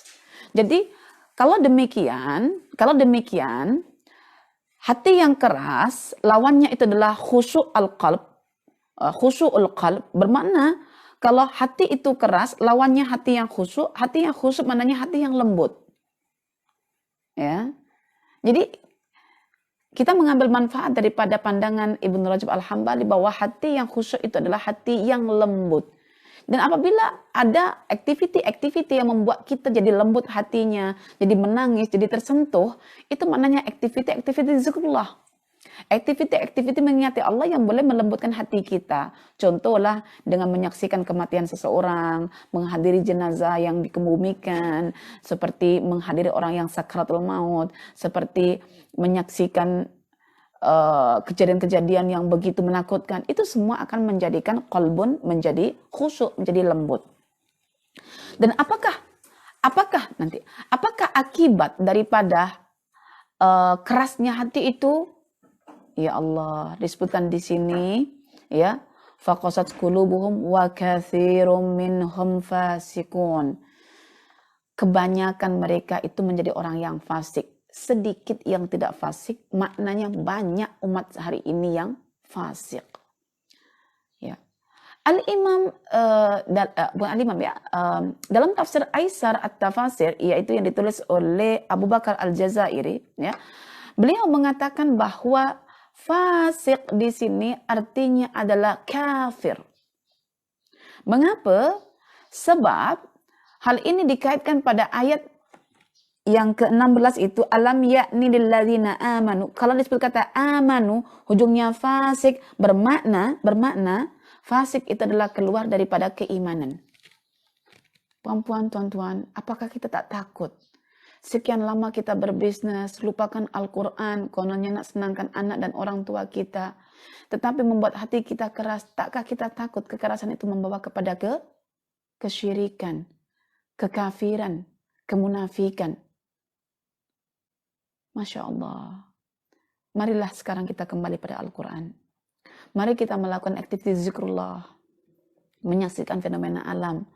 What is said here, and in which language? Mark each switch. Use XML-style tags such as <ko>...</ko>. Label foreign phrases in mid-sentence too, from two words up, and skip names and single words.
<ms>Jadi kalau demikian, hati yang keras, lawannya itu adalah</ms> <ar>خشوع القلب, خشوع القلب</ar> <ms>bermakna kalau hati itu keras, lawannya hati yang khusyuk. Hati yang khusyuk maknanya hati yang lembut. Ya. Jadi kita mengambil manfaat daripada pandangan Ibnu Rajab Al-Hambali bahwa hati yang khusyuk itu adalah hati yang lembut. Dan apabila ada aktiviti-aktiviti yang membuat kita jadi lembut hatinya, jadi menangis, jadi tersentuh, itu maknanya aktiviti-aktiviti zikrullah. Aktiviti-aktiviti mengingati Allah yang boleh melembutkan hati kita. Contohlah dengan menyaksikan kematian seseorang, menghadiri jenazah yang dikebumikan, seperti menghadiri orang yang</ms> <ar>سكرات الموت,</ar> <ms>seperti menyaksikan kejadian-kejadian yang begitu menakutkan. Itu semua akan menjadikan qalbun menjadi khusyuk, menjadi lembut. Dan apakah akibat daripada kerasnya hati itu?</ms> <ar>يا الله,</ar> <ms>disebutkan di sini ya,</ms> <ar>فقست قلوبهم وكثير منهم فاسقون.</ar> <ms>Kebanyakan mereka itu menjadi orang yang fasik. Sedikit yang tidak fasik, maknanya banyak umat hari ini yang fasik. Ya. Al-Imam bukan Al-Imam ya, dalam tafsir Aisar At-Tafasir, yaitu yang ditulis oleh Abu Bakar Al-Jazairi, ya. Beliau mengatakan bahwa fasik di sini artinya adalah kafir. Mengapa? Sebab hal ini dikaitkan pada ayat yang ke-16 itu,</ms> <ar>ألم يأن للذين آمنوا.</ar> <ms>Kalau disebut kata amanu, hujungnya fasik, bermakna fasik itu adalah keluar daripada keimanan. Puan-puan, tuan-tuan, apakah kita tak takut? Sekian lama kita berbisnis, lupakan Al-Quran, kononnya nak senangkan anak dan orang tua kita. Tetapi membuat hati kita keras, takkah kita takut kekerasan itu membawa kepada kesyirikan, kekafiran, kemunafikan?</ms> <ar>ما شاء الله.</ar> <ms>Marilah sekarang kita kembali pada Al-Quran. Mari kita melakukan aktivitas zikrullah, menyaksikan fenomena alam.</ms>